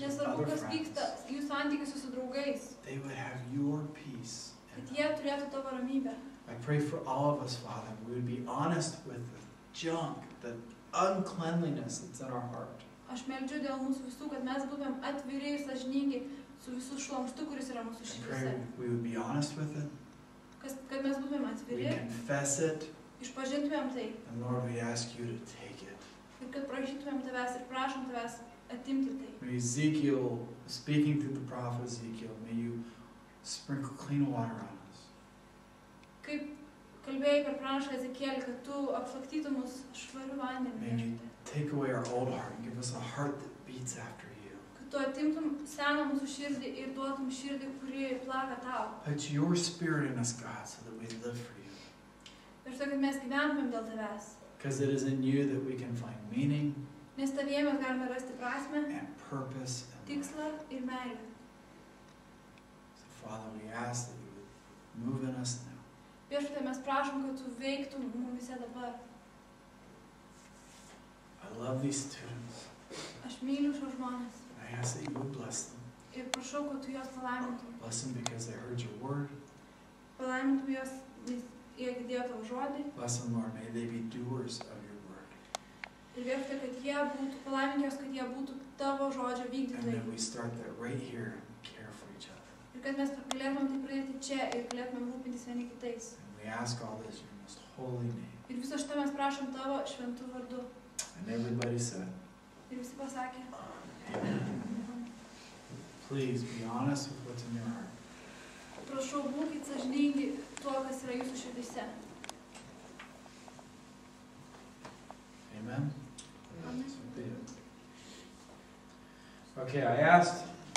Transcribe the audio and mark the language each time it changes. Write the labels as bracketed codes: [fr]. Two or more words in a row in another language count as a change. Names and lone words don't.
[lt] nesvarbu, [en] other [lt] kas vyksta [en] friends. [lt] jų santykiuose su draugais, [en] They would have your peace. [lt] kad jie turėtų tavo ramybę. [en] I pray for all of us, Father, we would be honest with the junk, the uncleanliness that's in our heart. [lt] Aš meldžiu dėl mūsų visų, kad mes būtumėm atviri ir sąžiningi su visų šlamštu, kuris yra mūsų [en] I [lt] širdise. [en] pray we would be honest with it. [lt] Kad mes būtumėm [en] We [lt] atviri, [en] confess it. [lt] išpažintumėm tai. [en] And Lord, we ask you to take it. [lt] Ir kad prašytumėm tavęs ir prašom tavęs atimti tai. [en] May Ezekiel, speaking through the prophet Ezekiel, may you sprinkle clean water on us. [lt] Kaip kalbėjai per pranašą Ezekielį, kad tu apšlaktytum mus švariu vandeniu. [en] May you [lt] Viešpatie. [en] take away our old heart and give us a heart that beats after you. [lt] Kad tu atimtum seną mūsų širdį ir duotum širdį, kuri plaka tau. [en] Put your spirit in us, God, so that we live for you. [lt] Ir štai, kad mes gyventumėm dėl tavęs. [en] Because it is in you that we can find meaning [lt] Nes tavyje mes galime rasti prasmę, [en] and purpose and life. [lt] tikslą ir meilę. [en] So, Father, we ask that you would move in us now. [lt] Viešpatie, mes prašom, kad tu veiktum mumise dabar. [en] I love these students. [lt] Aš myliu šios žmonės. [en] I ask that you would bless them. [lt] Ir prašau, kad tu juos palaimintum. [en] Bless them because they heard your word. [lt] Palaimintum juos, nes jie girdėjo tavo žodį. [en] Bless them, Lord. May they be doers of your word. [lt] Ir viešpatie, kad jie būtų, palaimink juos, kad jie būtų tavo žodžio [en] And [lt] vykdytojai. [en] that we start that right here and care for each other. [lt] Ir kad mes galėtumėm tai pradėti čia ir galėtumėm rūpintis vieni kitais. [en] And we ask all this in your most holy name. [lt] Ir viso šitą mes prašom tavo šventų vardu. [en] And everybody said, [lt] Ir visi pasakė. [en] Amen. Please be honest with what's in your heart. [lt] Prašau, būkit sąžiningi tuo, kas yra jūsų širdise. [en] Amen? Amen. So be it. Okay, I asked